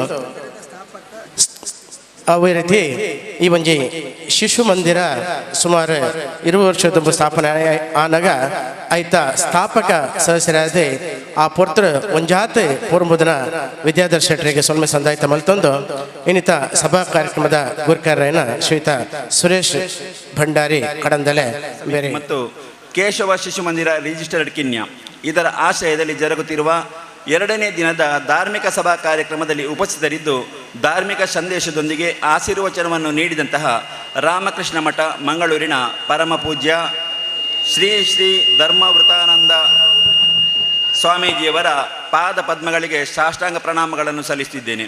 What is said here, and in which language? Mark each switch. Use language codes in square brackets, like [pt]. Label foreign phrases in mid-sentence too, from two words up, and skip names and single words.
[tcy] ಸಂದಾಯಿತ ಮಲ್ತೊಂದು ಅದೇ ರೀತಿ ಈ ಒಂಜಿ ಶಿಶು ಮಂದಿರ ಸುಮಾರು 20 ವರ್ಷ ತುಂಬ ಸ್ಥಾಪನೆ ಆನಾಗ ಐತ ಸ್ಥಾಪಕ ಸದಸ್ಯರಾದ ಆ ಪೊರ್ತರ ಒಂಜಾತ್ ಪೂರ್ವದಿನ ವಿದ್ಯಾಧರ್ ಶೆಟ್ಟರಿಗೆ ಸೊಲ್ಮೆ ಸಂದಾಯಿತ ಮಲ್ತೊಂದು ಇನ್ನಿತ ಸಭಾ ಕಾರ್ಯಕ್ರಮದ ಗುರುಕಾರರಾಯನ ಶ್ರೀಯುತ ಸುರೇಶ್ ಭಂಡಾರಿ ಕಡಂದಲೆ ಬೇರೆ [kn] ಮತ್ತು ಕೇಶವ ಶಿಶು ಮಂದಿರ ರಿಜಿಸ್ಟರ್ಡ್ ಕಿನ್ಯ ಇದರ ಆಶ್ರಯದಲ್ಲಿ ಜರುಗುತ್ತಿರುವ 2ನೇ ದಿನದ ಧಾರ್ಮಿಕ ಸಭಾ ಕಾರ್ಯಕ್ರಮದಲ್ಲಿ ಉಪಸ್ಥಿತರಿದ್ದು ಧಾರ್ಮಿಕ ಸಂದೇಶದೊಂದಿಗೆ ಆಶೀರ್ವಚನವನ್ನು ನೀಡಿದಂತಹ ರಾಮಕೃಷ್ಣ ಮಠ ಮಂಗಳೂರಿನ ಪರಮ ಪೂಜ್ಯ ಶ್ರೀ ಶ್ರೀ ಧರ್ಮವೃತಾನಂದ ಸ್ವಾಮೀಜಿಯವರ ಪಾದ ಪದ್ಮಗಳಿಗೆ ಸಾಷ್ಟಾಂಗ ಪ್ರಣಾಮಗಳನ್ನು ಸಲ್ಲಿಸುತ್ತಿದ್ದೇನೆ.